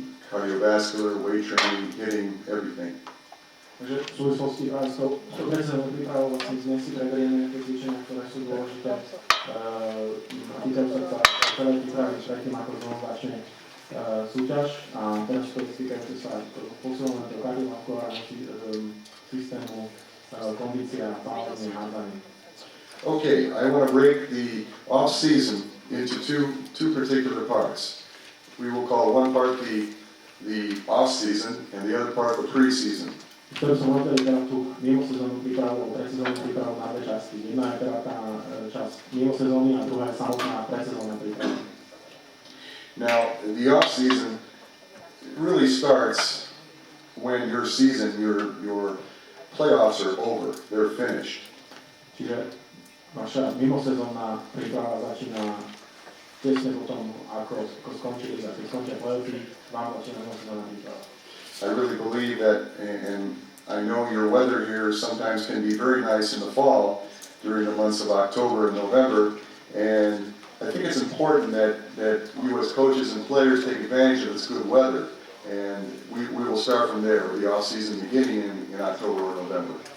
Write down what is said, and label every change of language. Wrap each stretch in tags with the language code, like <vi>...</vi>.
<en>Cardiovascular, weight training, hitting, everything.</en> <sk>Takže v súvislosti práve s tou predsednou prípravou vlastne dnes si preberieme tie cvičenia, ktoré sú dôležité a týkajú sa celej prípravy predtým, ako znovu začne súťaž a teraz to týkajúce sa posilného kardiovaskulárneho systému, kondícia, pálenie, hádzanie.</sk> <en>Okay, I want to break the off season into two particular parts. We will call one part the off season and the other part the pre-season.</en> <sk>Chcel som rozdeliť teda tú mimosezónnu prípravu, predsezónnu prípravu na dve časti. Jedna je teda tá časť mimosezóny a druhá je samotná predsezónna príprava.</sk> <en>Now, the off season really starts when your season, your playoffs are over, they're finished.</en> <sk>Čiže naša mimosezónna príprava začína tesne potom, ako skončia playoffy, vám začína mimosezónna príprava.</sk> <en>I really believe that, and I know your weather here sometimes can be very nice in the fall during the months of October and November, and I think it's important that you as coaches and players take advantage of this good weather, and we will start from there with the off-season beginning in October or November.</en>